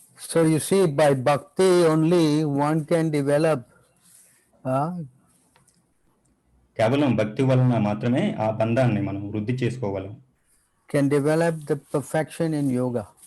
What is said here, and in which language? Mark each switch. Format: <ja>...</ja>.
<en>So you see, by bhakti only one can develop</en> <te>కేవలం భక్తి వలన మాత్రమే ఆ బంధాన్ని మనం వృద్ధి చేసుకోగలం.</te> <en>Can develop the perfection in yoga.</en>